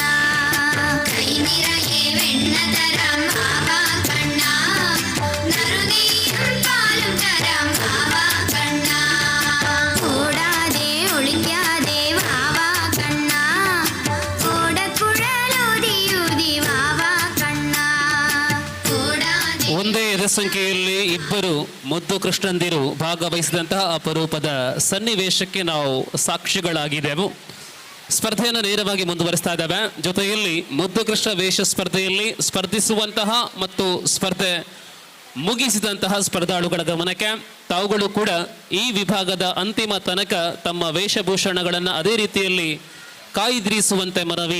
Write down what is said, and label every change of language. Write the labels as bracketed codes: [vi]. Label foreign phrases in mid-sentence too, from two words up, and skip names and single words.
[ml] കൈ നിറയെ വെണ്ണ തരാം വാവാ കണ്ണ നറുനെയ്യും പാലും തരാം വാവാ കണ്ണ. ഓടാതെ ഒളിക്കാതെ വാവാ കണ്ണ ഓടക്കുഴലൂതിയൂതി വാവാ കണ്ണ. ഓടാതെ [kn] ಒಂದೇ ಸಂಖ್ಯೆಯಲ್ಲಿ ಇಬ್ಬರು ಮುದ್ದು ಕೃಷ್ಣಂದಿರು ಭಾಗವಹಿಸಿದಂತಹ ಅಪರೂಪದ ಸನ್ನಿವೇಶಕ್ಕೆ ನಾವು ಸಾಕ್ಷಿಗಳಾಗಿದ್ದೆವು. ಸ್ಪರ್ಧೆಯನ್ನು ನೇರವಾಗಿ ಮುಂದುವರಿಸ್ತಾ ಇದ್ದಾವೆ. ಜೊತೆಯಲ್ಲಿ ಮುದ್ದು ಕೃಷ್ಣ ವೇಷ ಸ್ಪರ್ಧೆಯಲ್ಲಿ ಸ್ಪರ್ಧಿಸುವಂತಹ ಮತ್ತು ಸ್ಪರ್ಧೆ ಮುಗಿಸಿದಂತಹ ಸ್ಪರ್ಧಾಳುಗಳ ಗಮನಕ್ಕೆ ತಾವುಗಳು ಕೂಡ ಈ ವಿಭಾಗದ ಅಂತಿಮ ತನಕ ತಮ್ಮ ವೇಷಭೂಷಣಗಳನ್ನು ಅದೇ ರೀತಿಯಲ್ಲಿ ಕಾಯ್ದಿರಿಸುವಂತೆ ಮನವಿ.